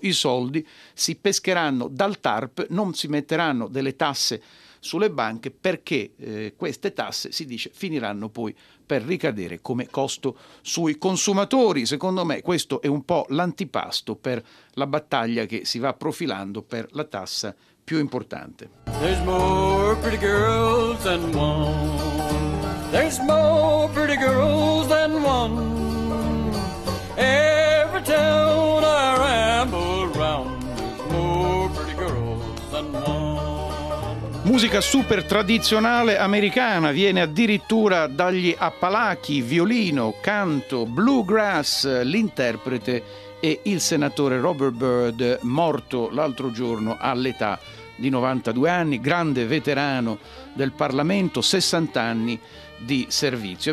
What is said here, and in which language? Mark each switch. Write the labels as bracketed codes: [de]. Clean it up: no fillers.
[it] I soldi si pescheranno dal TARP, non si metteranno delle tasse sulle banche, perché queste tasse, si dice, finiranno poi per ricadere come costo sui consumatori. Secondo me questo è un po' l'antipasto per la battaglia che si va profilando per la tassa più importante. [en] There's more pretty girls than one. There's more pretty girls than one. Every town I ramble around, there's more pretty girls than one. [it] Musica super tradizionale americana, viene addirittura dagli Appalachi, violino, canto, bluegrass, l'interprete e il senatore Robert Byrd, morto l'altro giorno all'età di 92 anni, grande veterano del Parlamento, 60 anni di servizio.